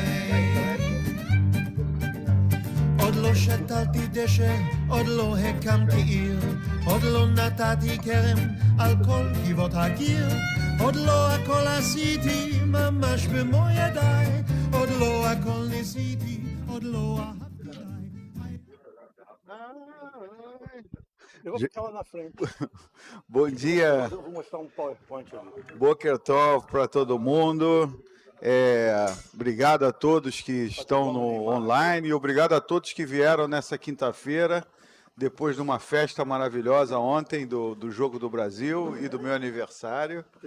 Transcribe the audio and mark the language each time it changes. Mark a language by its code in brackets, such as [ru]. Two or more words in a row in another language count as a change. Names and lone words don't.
[he] עוד לא שתלתי דשא, עוד לא הקמתי עיר, עוד לא נתתי כרם על כל גבעות הגיר, עוד לא הכל עשיתי ממש במו ידיי, עוד לא הכל ניסיתי, עוד לא אהבתי די. [pt] Eu vou ficar lá na frente. Bom dia, Eu vou mostrar um PowerPoint ali. [he] בוקר טוב [pt] para todo mundo. Obrigado a todos que estão no online e obrigado a todos que vieram nessa quinta-feira, depois de uma festa maravilhosa ontem do Jogo do Brasil e do meu aniversário.